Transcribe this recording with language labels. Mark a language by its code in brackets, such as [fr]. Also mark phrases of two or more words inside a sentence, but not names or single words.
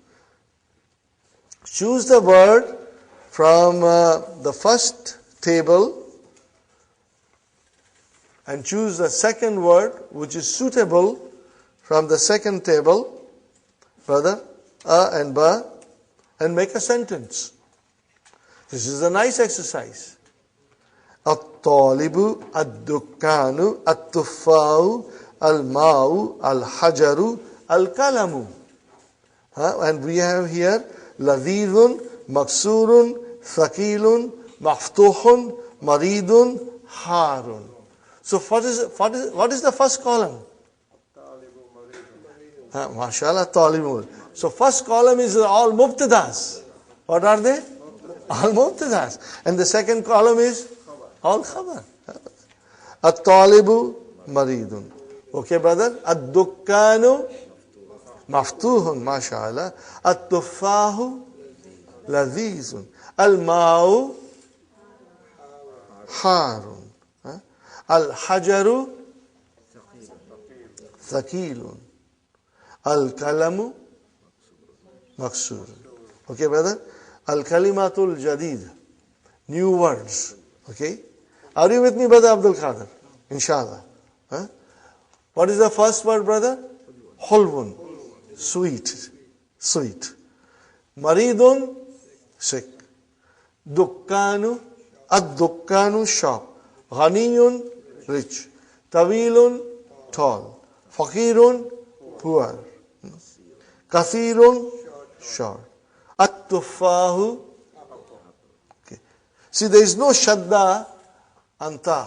[en] Choose the word from the first table and choose the second word which is suitable from the second table, brother, and ba, and make a sentence. This is a nice exercise. [ar] الطالبُ، الدكانُ، التفاحُ، الماءُ، الحجرُ، القلمُ. [en] And we have here [ar] لذيذٌ، مكسورٌ، ثقيلٌ، مفتوحٌ، مريضٌ, harun. [en] So what is the first column? [ar] ما شاء الله، طالبٌ. [en] So first column is all mubtadas. What are they? All mubtadas. And the second column is all khabar. [ar] الطالبُ مريضٌ. [en] Okay, brother? [ar] الدكانُ مفتوحٌ، ما شاء الله. التفاحُ لذيذٌ. الماءُ حارٌّ. الحجرُ ثقيلٌ. القلمُ مكسور. [en] Okay, brother? [ar] الكلماتُ الجديد. [en] New words. Okay? Are you with me, brother Abdul Qadir? [ar] Inshallah. [en] What is the first word, brother? Hulwun. Sweet. Sweet. Maridun. Sick. [ar] Dukkanu. Ad-dukkanu. [en] Shop. Ghaniyun. Rich. Tawilun. tall. Faqirun, poor. Kathirun, short. [ar] At-tufahu. Okay. [en] See, there is no [ar] شدة أنت.